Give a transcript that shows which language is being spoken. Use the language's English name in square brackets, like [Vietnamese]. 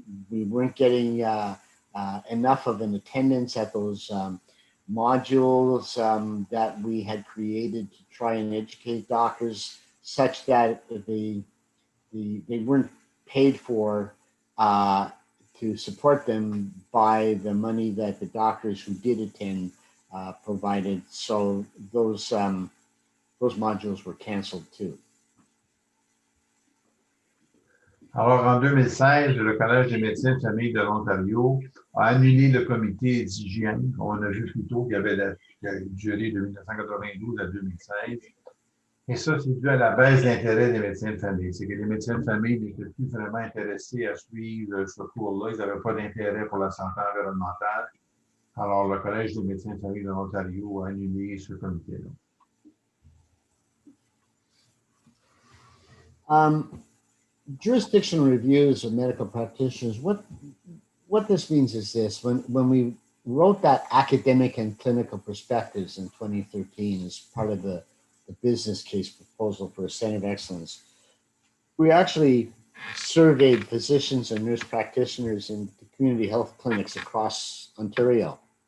[English] We weren't getting enough of an attendance at those modules that we had created to try and educate doctors, such that they weren't paid for to support them by the money that the doctors who did attend provided. So those modules were canceled too. [French] Alors, en 2016, le Collège des médecins de famille de l'Ontario a annulé le comité d'hygiène. On a vu plus tôt qu'il y a duré de 1992 à 2016. Et ça, c'est dû à la baisse d'intérêt des médecins de famille. C'est que les médecins de famille n'étaient plus vraiment intéressés à suivre ce cours-là. Ils n'avaient pas d'intérêt pour la santé environnementale. Alors, le Collège des médecins de famille de l'Ontario a annulé ce comité-là. [English] Jurisdictional reviews of medical practitioners, what this means is this: when we wrote that academic and clinical perspectives in 2013 as part of the business case proposal for a Center of Excellence, we actually surveyed physicians and nurse practitioners in the community health clinics across Ontario.